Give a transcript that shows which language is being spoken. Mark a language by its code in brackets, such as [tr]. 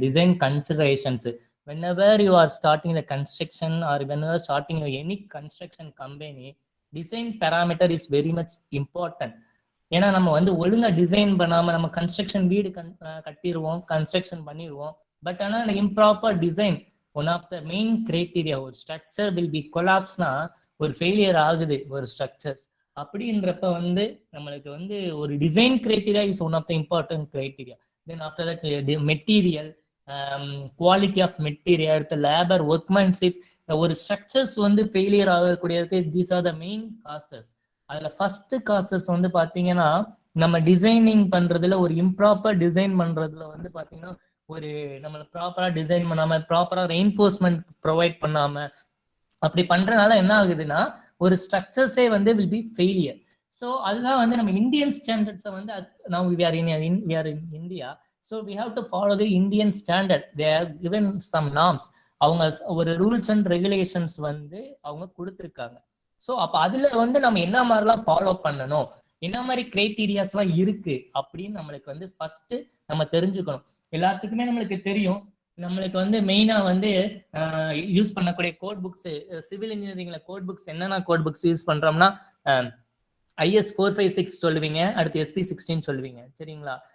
[en] Design considerations whenever you are starting the construction or whenever starting any construction company, design parameter is very much important. [ta] ஏன்னா நம்ம வந்து ஒழுங்கா design பண்ணாம நம்ம construction வீடு கட்டிடுவோம், construction பண்ணிடுவோம். [en] But ஆனால் improper design one of the main criteria. [ta] ஒரு ஸ்ட்ரக்சர் வில் பி கொலாப்ஸ்னா ஒரு ஃபெயிலியர் ஆகுது ஒரு ஸ்ட்ரக்சர்ஸ். அப்படின்றப்ப வந்து நம்மளுக்கு வந்து ஒரு [en] Design criteria is one of the important criteria. then after that the material, quality of material, the labor, workmanship, [ta] ஒரு ஸ்ட்ரக்சர்ஸ் வந்து failure ஆகக்கூடியதுக்கு [en] these are the main causes. [ta] அதுல ஃபர்ஸ்ட் காசஸ் வந்து பாத்தீங்கன்னா நம்ம டிசைனிங் பண்றதுல ஒரு இம்ப்ராப்பர் டிசைன் பண்றதுல வந்து பாத்தீங்கன்னா ஒரு நம்ம ப்ராப்பரா டிசைன் பண்ணாம ப்ராப்பரா ரெயின்ஃபோர்ஸ்மெண்ட் ப்ரொவைட் பண்ணாம அப்படி பண்றதுனால என்ன ஆகுதுன்னா ஒரு ஸ்ட்ரக்சர்ஸே வந்து வில் பி ஃபெயிலியர். ஸோ அதுதான் வந்து நம்ம இந்தியன் ஸ்டாண்டர்ட்ஸை வந்து [en] now we are in India, so we have to follow the Indian standard. They have given some norms. [ta] அவங்க ஒரு ரூல்ஸ் அண்ட் ரெகுலேஷன்ஸ் வந்து அவங்க கொடுத்துருக்காங்க. ஸோ அப்போ அதுல வந்து நம்ம என்ன மாதிரிலாம் ஃபாலோ பண்ணணும், என்ன மாதிரி கிரைட்டீரியாஸ்லாம் இருக்கு அப்படின்னு நம்மளுக்கு வந்து ஃபர்ஸ்ட் நம்ம தெரிஞ்சுக்கணும். எல்லாத்துக்குமே நம்மளுக்கு தெரியும், நம்மளுக்கு வந்து மெயினா வந்து யூஸ் பண்ணக்கூடிய code books, civil இன்ஜினியரிங்ல code books என்னென்ன கோட் புக்ஸ் யூஸ் பண்றோம்னா IS 456 சொல்லுவீங்க, அடுத்து SP16 சொல்லுவீங்க, சரிங்களா?